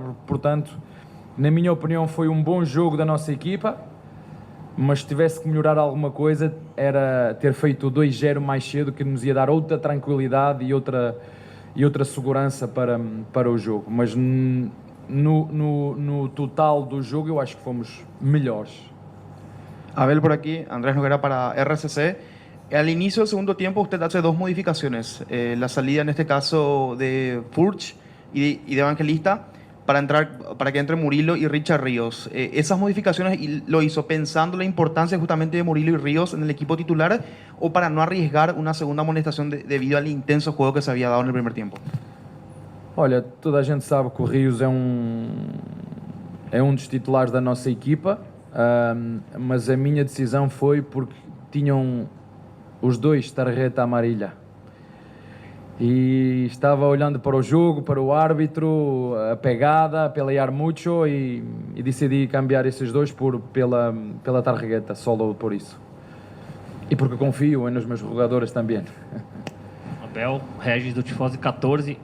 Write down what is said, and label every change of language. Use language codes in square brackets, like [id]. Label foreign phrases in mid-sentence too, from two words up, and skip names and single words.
[pt] Portanto, na minha opinião, foi um bom jogo da nossa equipa, mas se tivesse que melhorar alguma coisa era ter feito o 2-0 mais cedo, que nos ia dar outra tranquilidade e outra segurança para o jogo. Mas no total do jogo eu acho que fomos melhores. [es] Abel por aquí, Andrés Noguera para RCC. Al inicio del segundo tiempo usted hace dos modificaciones, la salida en este caso de Furch y de Evangelista para que entre Murilo y Richard Ríos. ¿Esas modificaciones lo hizo pensando la importancia justamente de Murilo y Ríos en el equipo titular o para no arriesgar una segunda amonestación debido al intenso juego que se había dado en el primer tiempo? [pt] Olha, toda a gente sabe que o Rios é um dos titulares da nossa equipa, mas a minha decisão foi porque tinham os dois [es] tarjeta amarilla. [pt] E estava olhando para o jogo, para o árbitro, a pegada, a pelear muito e decidi cambiar esses dois pela tarjeta, solo por isso. E porque confio nos meus jogadores também. Abel, Regis do Tifose 14.